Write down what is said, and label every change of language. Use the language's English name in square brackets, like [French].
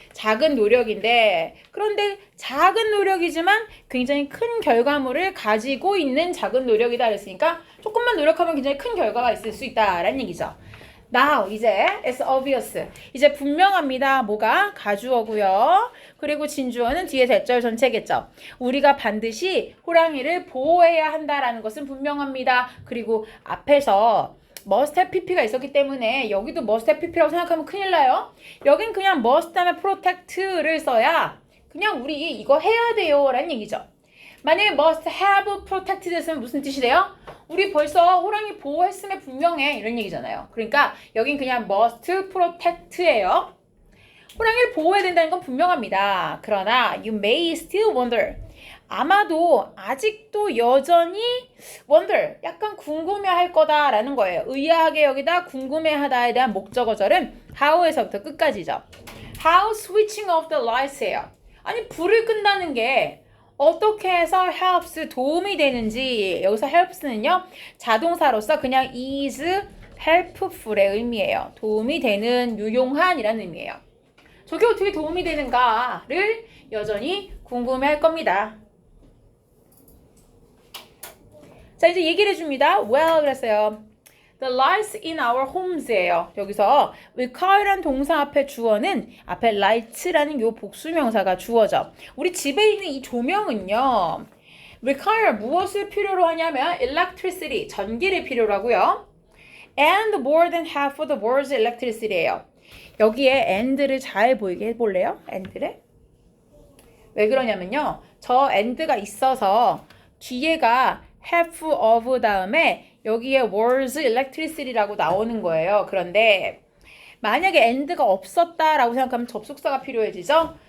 [Korean] 작은 노력인데, 그런데 작은 노력이지만 굉장히 큰 결과물을 가지고 있는 작은 노력이다 그랬으니까 조금만 노력하면 굉장히 큰 결과가 있을 수 있다라는 얘기죠. [English] Now, [Korean] 이제 [English] it's obvious. [Korean] 이제 분명합니다. 뭐가? 가주어고요. 그리고 진주어는 뒤에 대절 전체겠죠. 우리가 반드시 호랑이를 보호해야 한다라는 것은 분명합니다. 그리고 앞에서 must have pp가 있었기 때문에 여기도 must have pp라고 생각하면 큰일 나요. 여긴 그냥 must 다음에 protect를 써야 그냥 우리 이거 해야 돼요 라는 얘기죠. 만약에 [English] must have protected [Korean] 했으면 무슨 뜻이 돼요? 우리 벌써 호랑이 보호했음에 분명해 이런 얘기잖아요. 그러니까 여긴 그냥 must protect예요. 호랑이를 보호해야 된다는 건 분명합니다. [English] 그러나 you may still wonder. [Korean] 아마도 아직도 여전히 wonder, 약간 궁금해할 거다라는 거예요. 의아하게 여기다 궁금해하다에 대한 목적어절은 how에서부터 끝까지죠. [English] How switching off the lights예요. [Korean] 아니 불을 끈다는 게 어떻게 해서 helps 도움이 되는지, 여기서 helps는요 자동사로서 그냥 [English] is helpful [Korean] 의 의미예요. 도움이 되는, 유용한 이라는 의미예요. 저게 어떻게 도움이 되는가를 여전히 궁금해할 겁니다. 자, 이제 얘기를 해줍니다. [English] Well [Korean] 그랬어요. [English] The lights in our homes예요. [Korean] 여기서 require란 동사 앞에 주어는 앞에 lights라는 요 복수명사가 주어져. 우리 집에 있는 이 조명은요. require 무엇을 필요로 하냐면 electricity, 전기를 필요로 하고요. [English] And more than half of the world's electricity예요. [Korean] 여기에 and를 잘 보이게 해볼래요? and를? 왜 그러냐면요. 저 and가 있어서 뒤에가 half of 다음에 여기에 [English] world's electricity [Korean] 라고 나오는 거예요. 그런데 만약에 and가 없었다라고 생각하면 접속사가 필요해지죠?